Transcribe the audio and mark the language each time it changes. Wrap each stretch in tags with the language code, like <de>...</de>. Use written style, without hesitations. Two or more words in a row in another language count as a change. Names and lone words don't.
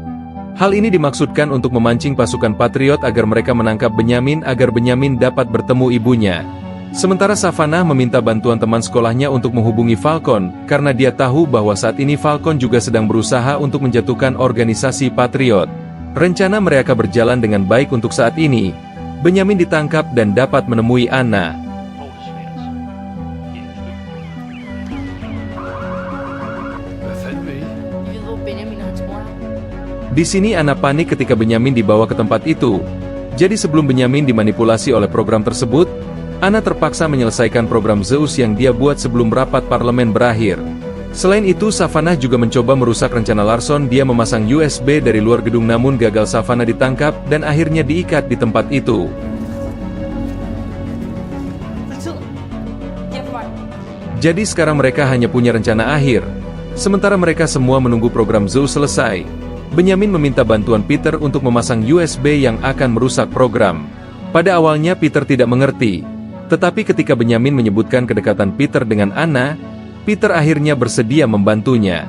<id>Hal ini dimaksudkan untuk memancing pasukan Patriot agar mereka menangkap Benyamin agar Benyamin dapat bertemu ibunya. Sementara Savannah meminta bantuan teman sekolahnya untuk menghubungi Falcon, karena dia tahu bahwa saat ini Falcon juga sedang berusaha untuk menjatuhkan organisasi Patriot. Rencana mereka berjalan dengan baik untuk saat ini. Benyamin ditangkap dan dapat menemui Anna.</id> <da>Hvad fanden vil I? Vi ved, hvor Benjamin og hans mor er.</da> <id>Di sini Anna panik ketika Benyamin dibawa ke tempat itu. Jadi sebelum Benyamin dimanipulasi oleh program tersebut, Anna terpaksa menyelesaikan program Zeus yang dia buat sebelum rapat parlemen berakhir. Selain itu, Savannah juga mencoba merusak rencana Larson. Dia memasang USB dari luar gedung namun gagal. Savannah ditangkap dan akhirnya diikat di tempat itu.</id> <da>Politiet. De er på vej.</da> <id>Jadi sekarang mereka hanya punya rencana akhir. Sementara mereka semua menunggu program Zeus selesai. Benyamin meminta bantuan Peter untuk memasang USB yang akan merusak program. Pada awalnya Peter tidak mengerti. Tetapi ketika Benyamin menyebutkan kedekatan Peter dengan Anna, Peter akhirnya bersedia membantunya.</id>